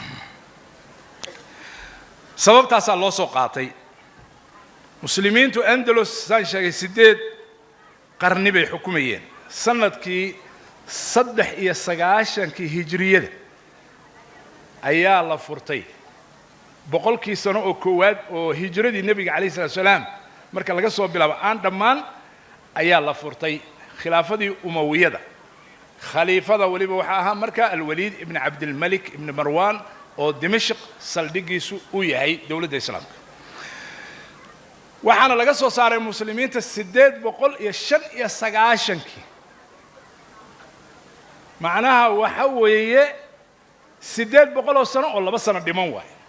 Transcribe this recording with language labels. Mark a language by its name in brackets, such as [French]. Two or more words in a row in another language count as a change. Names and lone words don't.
[Somali] sababtaas loo soo qaatay muslimiintu Andalus saan sheegay 8 qarni bay xukumayeen sanadkii 93 hijriyada ayaa la furtay boqolkii sano oo koowaad oo hijradii nabiga [Arabic] عليه السلام [Somali] marka laga soo bilaabo aan dhamaan ayaa la furtay khilaafadii umawiyada khaliifada waliba waxa ahaa marka al-Walid ibn Abd al-Malik ibn Marwan oo Dimashq saldhigiisu u yahay dawladda islaamka waxaana laga soo saaray muslimiinta 895 macnaha waxa weeye 800 sano oo 2 sano dhiman waay